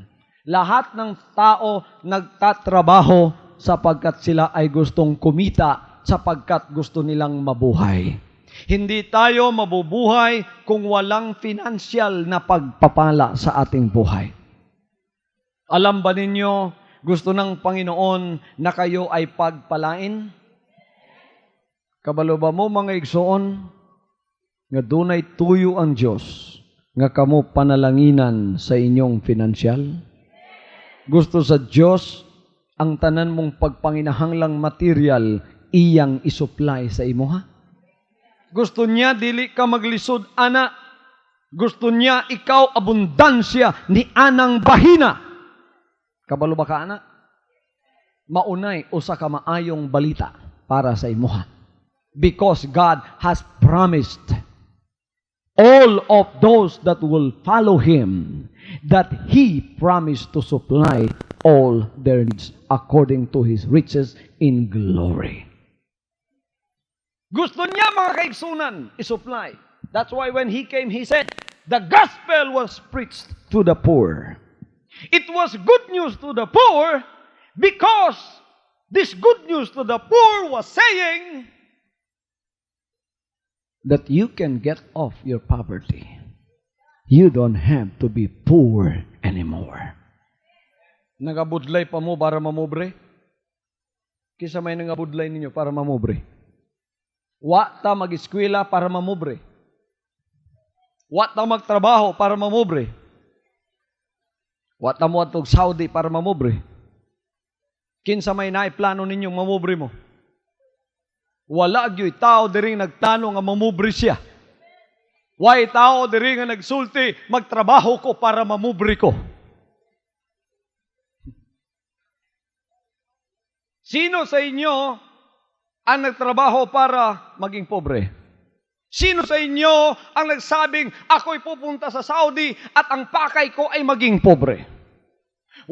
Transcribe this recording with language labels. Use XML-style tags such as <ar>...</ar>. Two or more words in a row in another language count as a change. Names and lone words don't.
<tl>Lahat ng tao nagtatrabaho sapagkat sila ay gustong kumita, sapagkat gusto nilang mabuhay. Hindi tayo mabubuhay kung walang financial na pagpapala sa ating buhay. Alam ba ninyo, gusto ng Panginoon na kayo ay pagpalain?</tl> <ceb>Kabalo ba mo mga igsoon, nga dunay tuyo ang Diyos, nga kamo panalanginan sa inyong financial? Gusto sa Diyos, ang tanan mong pagpanginahanglang material, iyang isupply sa imo ha? Gusto niya, dili ka maglisod, ana. Gusto niya, ikaw abundansya ni anang bahina. Kabalo ba ka, ana? Maunay, usa ka maayong balita para sa imuha.</ceb> <en>Because God has promised all of those that will follow Him that He promised to supply all their needs according to His riches in glory.</en> <ceb>Gusto niya mga kaigsunan isupply.</ceb> <en>That's why when He came, He said, the gospel was preached to the poor. It was good news to the poor because this good news to the poor was saying that you can get off your poverty. You don't have to be poor anymore.</en> <ceb>Nagabudlay pa mo para mamobre? Kisa may nangabudlay ninyo para mamobre? Wa ta mag-eskwela para mamobre. Wa ta magtrabaho para mamobre. Wa ta mo atog Saudi para mamobre. Kinsa may naiplano ninyong mamobre mo? Wala gyoy tao diri nagplano nga mamobre siya. Way tao diri nga nagsulti, magtrabaho ko para mamobre ko.</ceb> <tl>Sino sa inyo ang nagtrabaho para maging pobre? Sino sa inyo ang nagsabing, ako'y pupunta sa Saudi at ang pakay ko ay maging pobre?</tl>